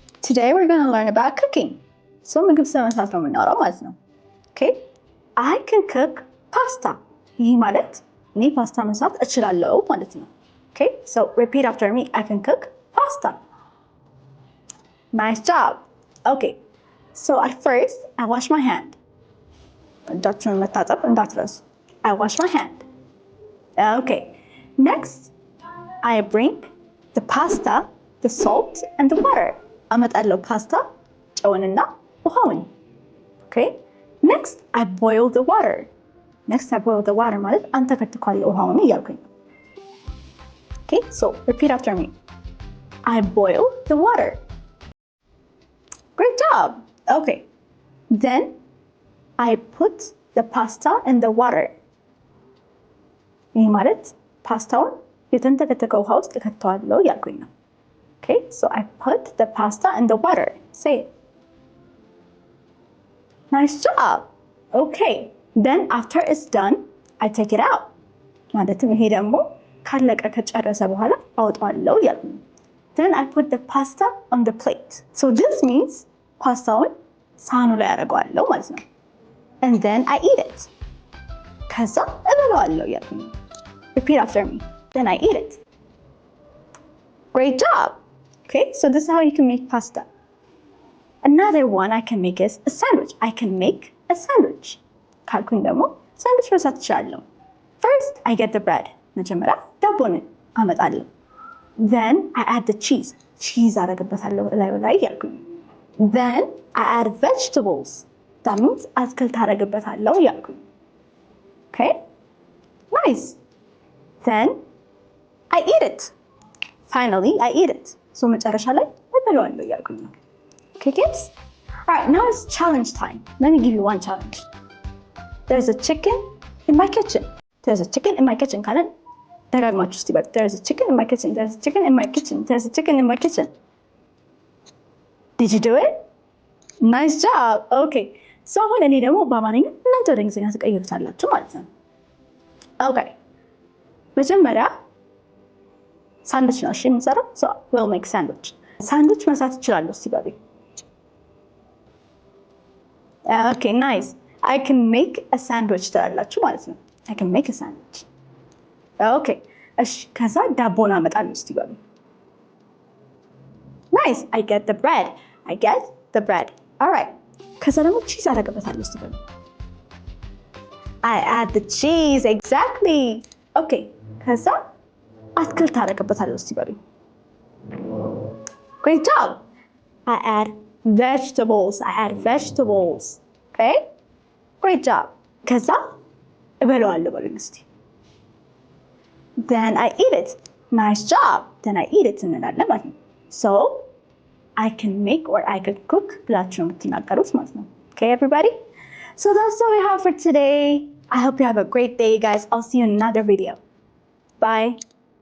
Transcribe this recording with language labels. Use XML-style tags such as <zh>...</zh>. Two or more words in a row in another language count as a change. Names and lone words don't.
<en>today we're going to learn about cooking.</en> <am>So ምግብ ስለመስራት ነው የምናወራው ማለት ነው። Okay?</am> <en>I can cook pasta.</en> <am>ይህ ማለት እኔ ፓስታ መስራት እችላለሁ ማለት ነው። Okay?</am> <en>So repeat after me. I can cook pasta. Nice job. Okay. So at first, I wash my hand.</en> <am>እጃችሁን መታጠብ እንዳትረሱ.</am> <en>I wash my hand. Okay. Next, I bring the pasta, the salt, and the water.</en> <am>አመጣለሁ ፓስታ ጨውንና ውሃውን። Okay?</am> <en>Next, I boil the water. Next, I boil the water</en> <am>ማለት አንተከትኳለሁ ውሃውን እያልኩኝ።</am> <en>Okay? So repeat after me. I boil the water. Great job. Okay. Then I put the pasta in the water.</en> <am>ይህ ማለት ፓስታውን የተንተከተከ ውሃ ውስጥ እከተዋለሁ እያልኩኝ ነው።</am> <en>Okay, so I put the pasta in the water. Say it. Nice job. Okay, then after it's done, I take it out.</en> <am>ማለትም ይሄ ደግሞ ካለቀ ከጨረሰ በኋላ አወጣዋለሁ እያልኩኝ ነው።</am> <en>Then I put the pasta on the plate. So this means</en> <am>ፓስታውን ሳህኑ ላይ አደርገዋለሁ ማለት ነው።</am> <en>And then I eat it.</en> <am>ከዛ እበላዋለሁ እያልኩኝ ነው።</am> <en>Repeat after me. Then I eat it. Great job. Okay, so this is how you can make pasta. Another one I can make is a sandwich. I can make a sandwich.</en> <am>ካልኩኝ ደግሞ ሳንድዊች መስራት እችላለሁ።</am> <en>First, I get the bread.</en> <am>መጀመሪያ ዳቦን አመጣለሁ።</am> <en>Then I add the cheese.</en> <am>Cheese አደርግበታለሁ ላይ እያልኩኝ።</am> <en>Then I add vegetables. That means</en> <am>አትክልት አደርግበታለሁ እያልኩኝ። Okay?</am> <en>Nice. Then I eat it. Finally, I eat it. So</en> <am>መጨረሻ ላይ እበላዋለሁ እያልኩኝ ነው።</am> <en>Okay, kids? Alright, now it's challenge time. Let me give you one challenge. There's a chicken in my kitchen. There's a chicken in my kitchen.</en> <am>ካለን ደጋግማችሁ እስቲ በሉ።</am> <en>There's a chicken in my kitchen. There's a chicken in my kitchen. There's a chicken in my kitchen. Did you do it? Nice job. Okay.</en> <am>So አሁን እኔ ደግሞ በአማርኛ እናንተ ወደ እንግሊዝኛ ትቀይሩታላችሁ ማለት ነው። Okay. መጀመሪያ ሳንድዊች ነው እሺ የምንሰራው።</am> <en>So we'll make sandwich.</en> <am>ሳንድዊች መስራት እችላለሁ እስቲ በሉ።</am> <en>Okay, nice. I can make a sandwich</en> <am>ትላላችሁ ማለት ነው።</am> <en>I can make a sandwich. Okay.</en> <am>እሺ ከዛ ዳቦን አመጣለሁ እስቲ በሉ።</am> <en>Nice. I get the bread. I get the bread. All right.</en> <am>ከዛ ደግሞ ቺዝ አደርግበታለሁ እስቲ በሉ።</am> <en>I add the cheese. Exactly. Okay.</en> <am>ከዛ አትክልት አደርግበታለሁ እስቲ በሉ።</am> <en>Great job. I add vegetables. I add vegetables. Okay? Great job.</en> <am>ከዛ እበላዋለሁ በሉኝ እስቲ።</am> <en>Then I eat it. Nice job. Then I eat it</en> <am>እንላለን ማለት ነው።</am> <en>So I can make or I can cook</en> <am>ብላችሁ ነው የምትናገሩት ማለት ነው።</am> <en>Okay, everybody? So that's all we have for today. I hope you have a great day, guys. I'll see you in another video. Bye.</en>